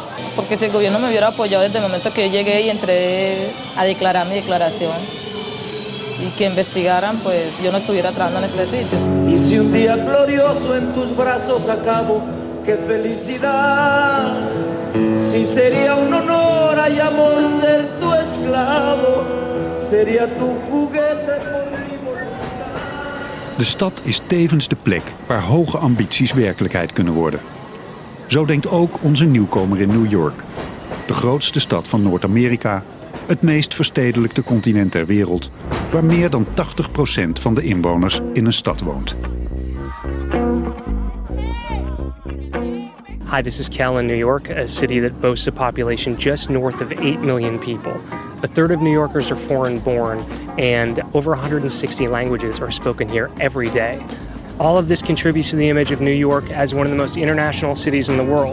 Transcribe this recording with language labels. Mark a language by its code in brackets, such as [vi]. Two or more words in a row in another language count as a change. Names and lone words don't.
[es] Porque si el gobierno me hubiera apoyado desde el momento que yo llegué y entré a declarar mi declaración y que investigaran, pues yo no estuviera trabajando en este sitio. Y si un día glorioso en tus brazos acabo, qué felicidad. Si sería un honor y amor ser tu esclavo, sería tu juguete por mi voluntad. [nl] De stad is tevens de plek waar hoge ambities werkelijkheid kunnen worden. Zo denkt ook onze nieuwkomer in New York. De grootste stad van Noord-Amerika, het meest verstedelijkte continent ter wereld, waar meer dan 80% van de inwoners in een stad woont. [en] Hi, this is Cal in New York, a city that boasts a population just north of 8 million people. A third of New Yorkers are foreign-born, and over 160 languages are spoken here every day. All of this contributes to the image of New York as one of the most international cities in the world.